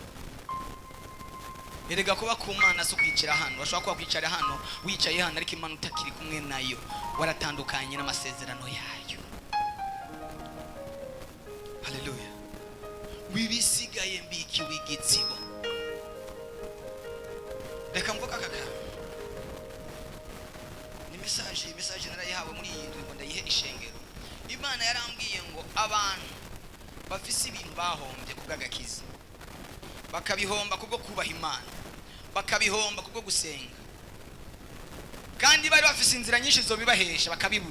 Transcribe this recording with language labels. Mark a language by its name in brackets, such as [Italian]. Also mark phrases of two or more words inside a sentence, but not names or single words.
[Rundi] Erega kuba ku Mana so kwicara hano, bashobora kuba kwicara hano wicaye hano, ariko Imana utakiri kumwe nayo, waratandukanye n'amasezerano yayo. Haleluya. Wibisigaye mbikiwe igitsibo. Reka mvuga kaka, ni message narayihawe muri iyi ndwi ngo ndayihe ishengero. Imana yarambwiye ngo abantu bafise ibintu bahombye kubw'agakiza, bakabihomba kubwo kubaha Imana, bakabihomba kubwo gusenga, kandi bari bafise inzira nyinshi zo bibahesha bakabibura.